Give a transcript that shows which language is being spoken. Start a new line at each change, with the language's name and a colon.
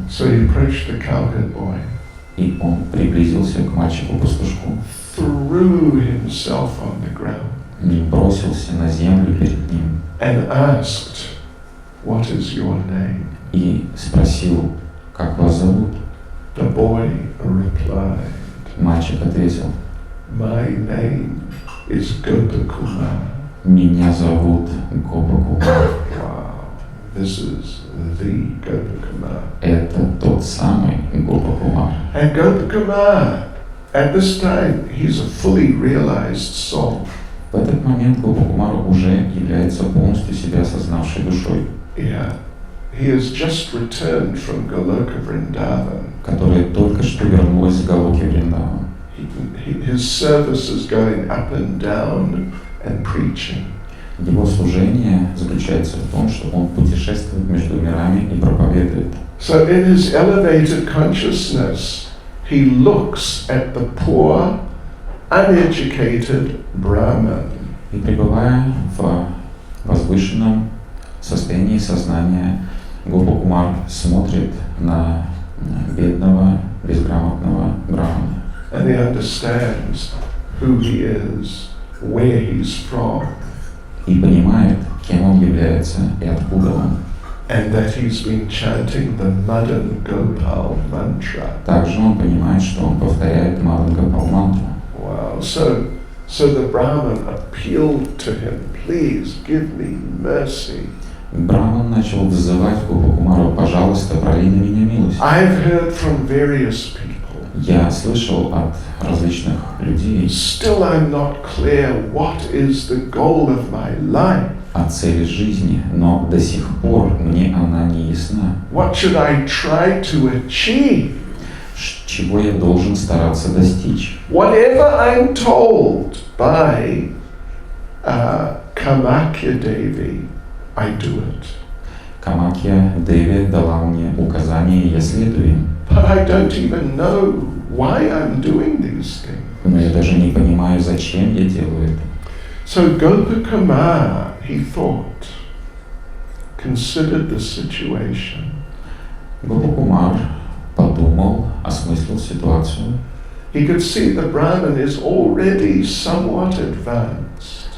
English: So he approached the cowherd boy,
Russian: И он приблизился к мальчику-пастушку,
English: threw himself on the ground,
Russian: и бросился на землю перед ним
English: and asked, what is your name?
Russian: и спросил: как вас зовут?
English: The boy replied,
Russian: Мальчик ответил:
English: my name is Gopakumar.
Russian: меня зовут Гопакумар.
English: Wow, this is the Gopakumar.
Russian: Это тот самый Гопакумар.
English: And Gopakumar, at this time, he's a fully realized soul.
Russian: В этот момент Гопакумар уже является полностью себя осознавшей душой,
English: Yeah, he has just returned from Goloka Vrindavan.
Russian: которая только что вернулась с Галоки Вриндаван.
English: His service is going up and down and preaching.
Russian: Его служение заключается в том, что он путешествует между мирами и проповедует.
English: So in his elevated consciousness, he looks at the poor, uneducated Brahman.
Russian: И пребывая в возвышенном состоянии сознания, Гопакумар смотрит на бедного, безграмотного брахмана.
English: And he understands who he is, where he's from,
Russian: И понимает, кем он является и откуда он.
English: and that he's been chanting the Madan Gopal mantra.
Russian: Также он понимает, что он повторяет Мадангапал мантру.
English: Wow. So the Brahman appealed to him, please give me mercy.
Russian: Брахман начал взывать Гопакумару: пожалуйста, прояви на меня милость.
English: I've heard from various people.
Russian: Я слышал от различных людей
English: Still I'm not clear what is the goal of my life.
Russian: о цели жизни, но до сих пор мне она не ясна.
English: What should I try to achieve?
Russian: Чего я должен стараться достичь?
English: Whatever I'm told by Kamakya Devi, I do it.
Russian: Камакья Деви дала мне указания, и я следую им.
English: But I don't even know why I'm doing these things.
Russian: Но я даже не понимаю, зачем я делаю это.
English: So Gopakumar, he thought, considered the situation.
Russian: Гопакумар подумал, осмыслил ситуацию.
English: He could see the Brahman is already somewhat advanced.